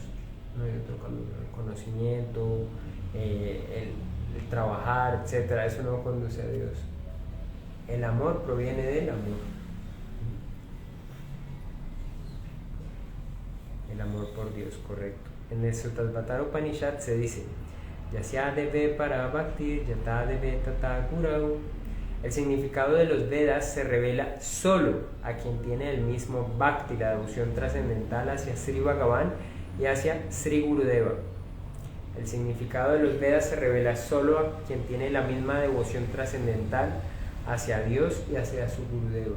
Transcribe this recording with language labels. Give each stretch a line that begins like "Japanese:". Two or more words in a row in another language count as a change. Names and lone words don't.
Spanish: No hay otro conocimiento, el trabajar, etcétera, eso no conduce a Dios. El amor proviene del amor. El amor por Dios, correcto. En el Sutasvatara Upanishad se dice:
Sanskrit: Yasya deve para bhakti, yata deve tata gurau.
Spanish: El significado de los Vedas se revela solo a quien tiene el mismo bhakti, la devoción trascendental hacia Sri Bhagavan y hacia Sri Gurudeva. El significado de los Vedas se revela solo a quien tiene la misma devoción trascendental hacia Dios y hacia su Gurudeva.